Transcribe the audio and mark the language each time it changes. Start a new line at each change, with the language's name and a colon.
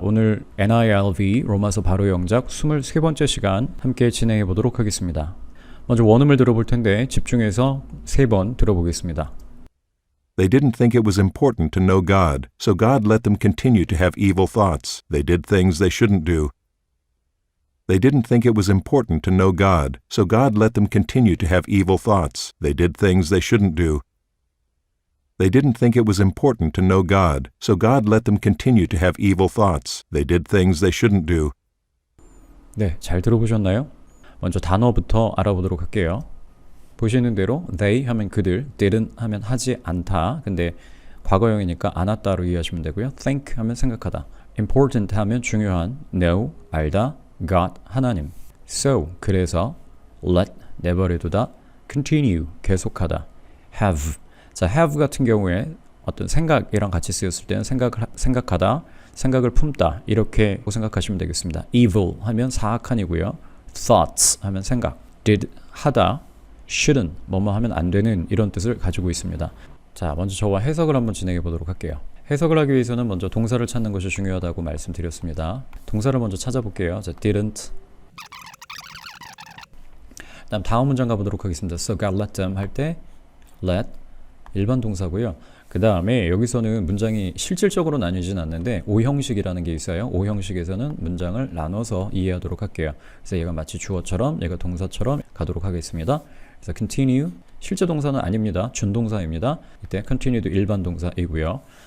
Korean: 오늘 NILV 로마서 바로 영작 23번째 시간 함께 진행해 보도록 하겠습니다. 먼저 원음을 들어볼 텐데 집중해서 3번 들어보겠습니다.
English: They didn't think it was important to know God, so God let them continue to have evil thoughts. They did things they shouldn't do. They didn't think it was important to know God, so God let them continue to have evil thoughts. They did things they shouldn't do. They didn't think it was important to know God, so God let them continue to have evil thoughts. They did things they shouldn't do.
Korean: 네, 잘 들어보셨나요? 먼저 단어부터 알아보도록 할게요. 보시는 대로 they 하면 그들, didn't 하면 하지 않다. 근데 과거형이니까 안 했다로 이해하시면 되고요. think 하면 생각하다. important 하면 중요한, know 알다, God 하나님. so 그래서 let 내버려두다, continue 계속하다, have 자, have 같은 경우에 어떤 생각이랑 같이 쓰였을 때는 생각하다, 생각을 품다 이렇게 생각하시면 되겠습니다. evil 하면 사악한이고요. thoughts 하면 생각, did 하다, shouldn't 뭐뭐 하면 안 되는 이런 뜻을 가지고 있습니다. 자, 먼저 저와 해석을 한번 진행해 보도록 할게요. 해석을 하기 위해서는 먼저 동사를 찾는 것이 중요하다고 말씀드렸습니다. 동사를 먼저 찾아볼게요. 자, didn't. 다음 문장 가보도록 하겠습니다.
English: So God let them
Korean: 할 때
English: let
Korean: 일반 동사고요. 그 다음에 여기서는 문장이 실질적으로 나뉘진 않는데 오형식이라는 게 있어요. 오형식에서는 문장을 나눠서 이해하도록 할게요. 그래서 얘가 마치 주어처럼 얘가 동사처럼 가도록 하겠습니다. 그래서 continue 실제 동사는 아닙니다. 준동사입니다. 이때 continue도 일반 동사이고요.